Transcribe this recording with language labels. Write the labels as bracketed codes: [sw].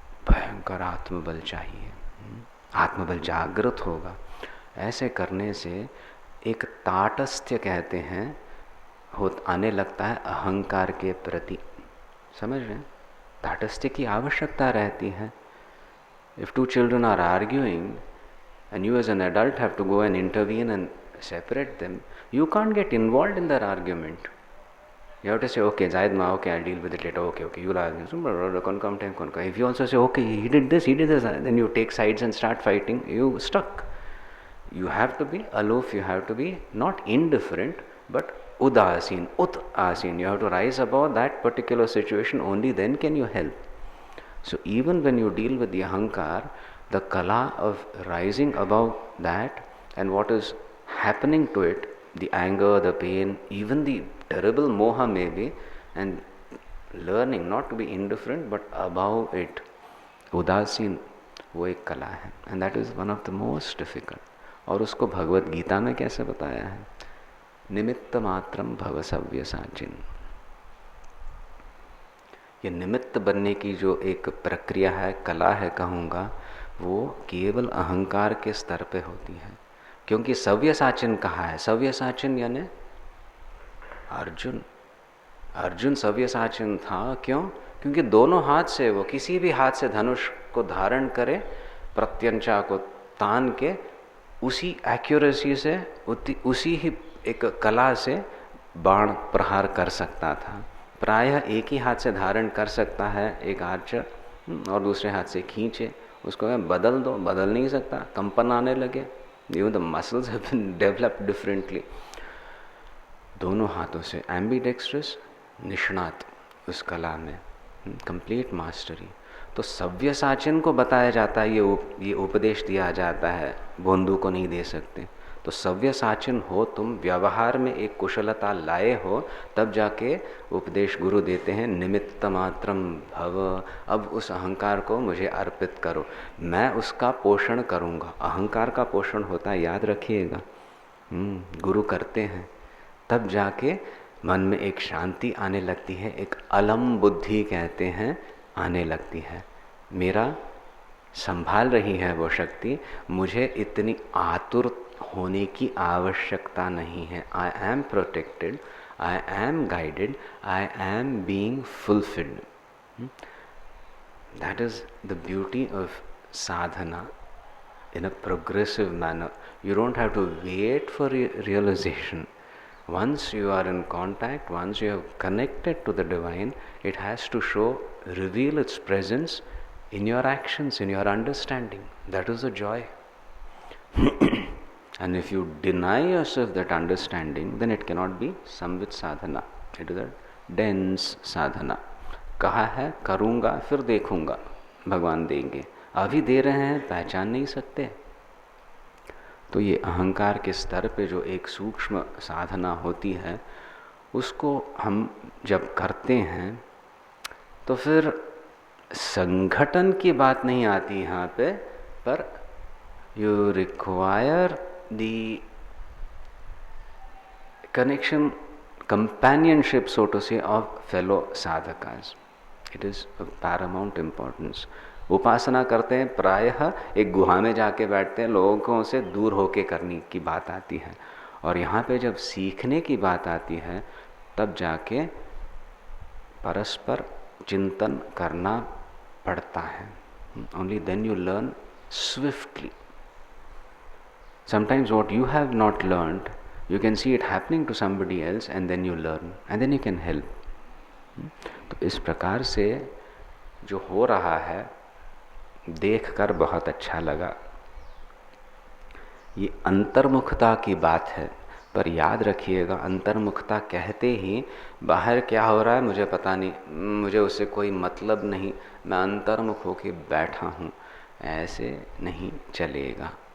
[hi] भयंकर आत्मबल चाहिए, आत्मबल जागृत होगा। ऐसे करने से एक ताटस्थ्य कहते हैं आने लगता है अहंकार के प्रति। समझ रहे हैं? ताटस्थ्य की आवश्यकता रहती है। [en] If two children are arguing and you as an adult have to go and intervene and separate them, you can't get involved in their argument. You have to say, okay, Zaid ma, okay, I'll deal with it later, okay, you'll argue. If you also say, okay, he did this, then you take sides and start fighting, you stuck. You have to be aloof, you have to be not indifferent, but udasin, ut-asin. You have to rise above that particular situation, only then can you help. So even when you deal with the ahankar, the kala of rising above that and what is happening to it, the anger, the pain, even the terrible moha maybe, and learning not to be indifferent but above it, udasin, [hi] वो एक कला है, [en] and that is one of the most difficult. [hi] और उसको भगवत गीता में कैसे बताया है? निमित्त मात्रम भव सव्यसाचिन। ये निमित्त बनने की जो एक प्रक्रिया है, कला है कहूँगा, वो केवल अहंकार के स्तर पे होती है। क्योंकि सव्यसाचिन कहा है, सव्यसाचिन यानी अर्जुन। अर्जुन सव्यसाचिन था, क्यों? क्योंकि दोनों हाथ से वो किसी भी हाथ से धनुष को धारण करे, प्रत्यंचा को तान के उसी एक्यूरेसी से, उसी ही एक कला से बाण प्रहार कर सकता था। प्रायः एक ही हाथ से धारण कर सकता है एक आर्चर, और दूसरे हाथ से खींचे, उसको बदल दो, बदल नहीं सकता, कंपन आने लगे। [en] Even the muscles have been developed differently. [hi] दोनों हाथों से एम्बीडेक्स्ट्रस, निष्णात उस कला में, कंप्लीट मास्टरी। तो सव्यसाचिन को बताया जाता है, ये उपदेश दिया जाता है, बोंदू को नहीं दे सकते। तो सव्यसाचिन हो तुम, व्यवहार में एक कुशलता लाए हो, तब जाके उपदेश गुरु देते हैं, निमित्त मात्रम भव। अब उस अहंकार को मुझे अर्पित करो, मैं उसका पोषण करूँगा। अहंकार का पोषण होता है, याद रखिएगा, गुरु करते हैं। तब जाके मन में एक शांति आने लगती है, एक अलम बुद्धि कहते हैं, आने लगती है। मेरा संभाल रही है वो शक्ति, मुझे इतनी आतुर होने की आवश्यकता नहीं है। [en] I am protected, I am guided, I am being fulfilled. That is the beauty of sadhana in a progressive manner. You don't have to wait for realization. Once you are in contact, once you have connected to the divine, it has to show, reveal its presence in your actions, in your understanding. That is the joy. And if you deny yourself that understanding, then it cannot be samvit sadhana. It is a dense sadhana. [hi] कहा है करूँगा फिर देखूँगा, भगवान देंगे, अभी दे रहे हैं, पहचान नहीं सकते। तो ये अहंकार के स्तर पे जो एक सूक्ष्म साधना होती है, उसको हम जब करते हैं तो फिर संगठन की बात नहीं आती यहाँ पे, [en] पर you require the connection, companionship, so to say, of fellow sadhakas. It is of paramount importance. [hi] उपासना करते हैं प्रायः एक गुहा में जाके बैठते हैं, लोगों से दूर होके करने की बात आती है, और यहाँ पे जब सीखने की बात आती है तब जाके परस्पर चिंतन करना पड़ता है. [en] Only then you learn swiftly. Sometimes what you have not learned, you can see it happening to somebody else and then you learn and then you can help. [hi] तो इस प्रकार से जो हो रहा है देखकर बहुत अच्छा लगा. ये अंतर्मुखता की बात है, पर याद रखिएगा अंतर्मुखता कहते ही बाहर क्या हो रहा है मुझे पता नहीं, मुझे उससे कोई मतलब नहीं, मैं अंतर्मुख होके बैठा हूँ, ऐसे नहीं चलेगा.